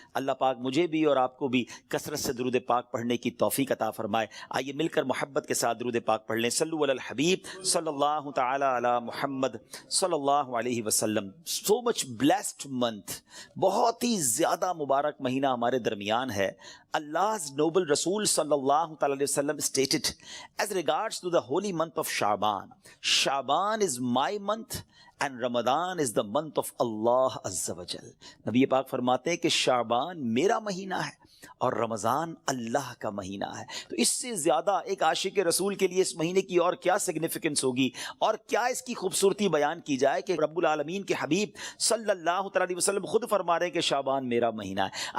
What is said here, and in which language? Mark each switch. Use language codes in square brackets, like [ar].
[ur] اللہ پاک مجھے بھی اور آپ کو بھی کثرت سے درود پاک پڑھنے کی توفیق عطا فرمائے. آئیے مل کر محبت کے ساتھ درود پاک پڑھ لیں. صلو علی الحبیب صلی اللہ تعالی علی محمد صلی اللہ علیہ وسلم. [en] so much blessed month, [ur] بہت ہی زیادہ مبارک مہینہ ہمارے درمیان ہے. [en] Allah's noble Rasul sallallahu ta'ala alayhi wasallam stated as regards to the holy month of Sha'ban, Sha'ban is my month and Ramadan is the month of Allah Azza wa Jal. [ur] نبی پاک فرماتے ہیں کہ شعبان میرا مہینہ ہے اور رمضان اللہ کا مہینہ ہے. تو اس سے زیادہ ایک عاشق رسول کے لیے اس مہینے کی اور کیا سگنیفیکنس ہوگی اور کیا اس کی خوبصورتی بیان کی جائے کہ رب العالمین کے حبیب صلی اللہ تعالی علیہ وسلم خود فرما رہے ہیں کہ شعبان میرا مہینہ ہے.